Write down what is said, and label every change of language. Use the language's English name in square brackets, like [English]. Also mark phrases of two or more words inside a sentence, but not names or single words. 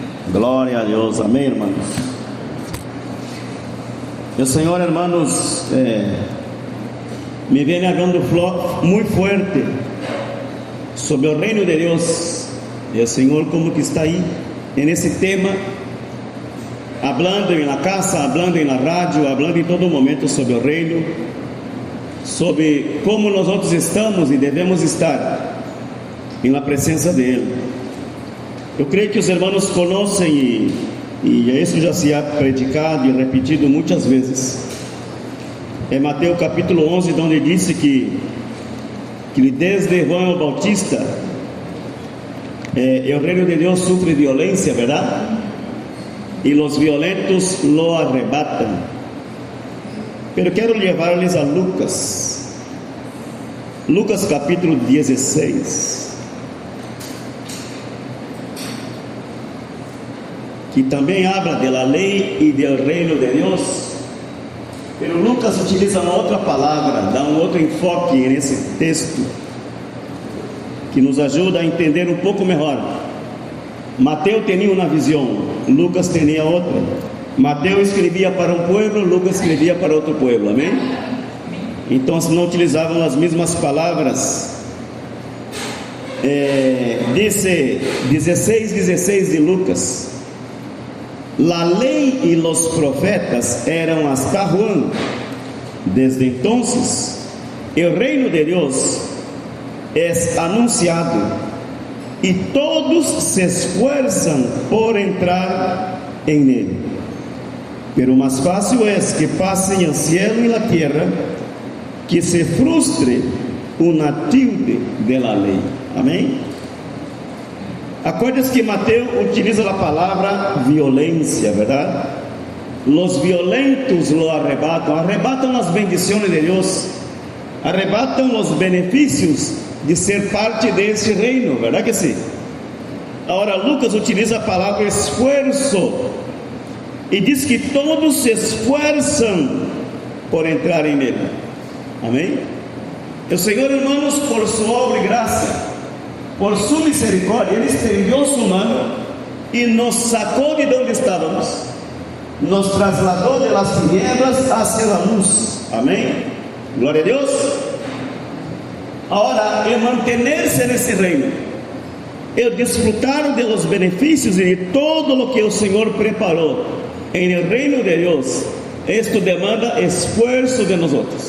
[Portuguese] Glória a Deus, amém, [Spanish] hermanos. El Señor, hermanos, me viene hablando muy fuerte sobre el reino de Dios. El Señor como que está ahí en ese tema, hablando en la casa, hablando en la radio, hablando en todo momento sobre el reino, sobre cómo nosotros estamos y debemos estar en la presencia de Él. [Portuguese] Eu creio que os irmãos conhecem e isso já se [Spanish] ha predicado [Portuguese] e repetido muitas vezes. É Mateus capítulo 11, onde disse que desde João Bautista o reino de Deus sofre violência, verdade? E os violentos [Spanish] lo arrebatan. [Portuguese] Pero quero levar-les a Lucas capítulo 16, que também habla da lei e do reino de Deus. Pero Lucas utiliza uma outra palavra, dá um outro enfoque nesse texto, que nos ajuda a entender um pouco melhor. Mateus tinha uma visão, Lucas tinha outra. Mateus escrevia para um povo, Lucas escrevia para outro povo, amém? Então não utilizavam as mesmas palavras. [Spanish] Dice 16 de Lucas: la ley y los profetas eran hasta Juan. Desde entonces el reino de Dios es anunciado y todos se esfuerzan por entrar en él. Pero más fácil es que pasen el cielo y la tierra que se frustre una tilde de la ley. [Portuguese] Amén. Acordes que Mateus utiliza a palavra violência, verdade? [Spanish] Los violentos lo [Portuguese] arrebatam as bendições de Deus, arrebatam os benefícios de ser parte desse reino, verdade que sim? Agora Lucas utiliza a palavra esforço e diz que todos se esforçam por entrar nele. Amém? O Senhor, irmãos, por sua obra e graça, [Spanish] por su misericordia, Él extendió su mano y nos sacó de donde estábamos, nos trasladó de las tinieblas hacia la luz. Amén. Gloria a Dios. Ahora, el mantenerse en ese reino, el disfrutar de los beneficios y de todo lo que el Señor preparó en el reino de Dios, esto demanda esfuerzo de nosotros.